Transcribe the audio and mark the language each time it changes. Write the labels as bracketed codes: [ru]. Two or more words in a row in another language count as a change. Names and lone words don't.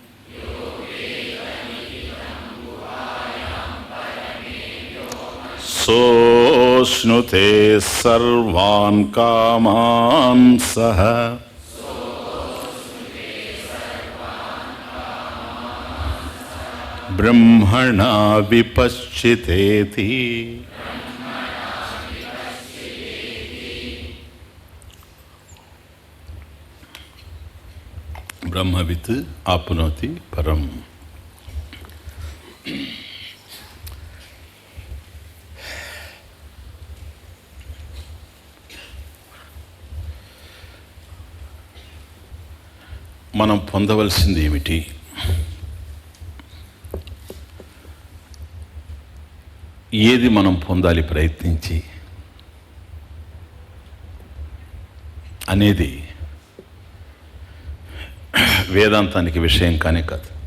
[sa] सोऽश्नुते सर्वान् कामान् सः ब्रह्मणा विपश्चितेति। ब्रह्मवित् आप्नोति परम्। [te] మనం పొందవలసింది ఏమిటి? ఏది మనం పొందాలి ప్రయత్నించి అనేది వేదాంతానికి విషయం కానే కాదు.